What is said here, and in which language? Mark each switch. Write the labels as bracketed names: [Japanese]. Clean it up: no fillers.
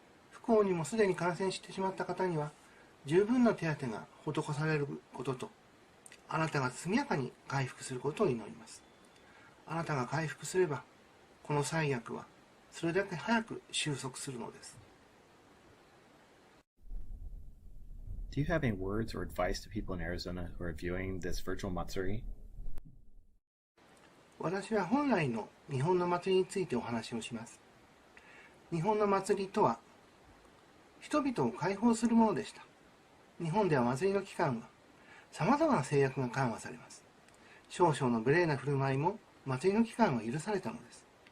[Japanese] 不幸にもすでに感染してしまった方には、十分な手当てが施されることと、あなたが速やかに回復することを祈ります。あなたが回復すれば、この最悪はそれだけ早く収束するのです。 [English] Do you have any words or advice to people in Arizona who are viewing this virtual Matsuri? [Japanese] 私は本来の日本の祭りについてお話をします。日本の祭りとは、人々を解放するものでした。日本では祭りの期間は、様々な制約が緩和されます。少々の無礼な振る舞いも、祭りの期間は許されたのです。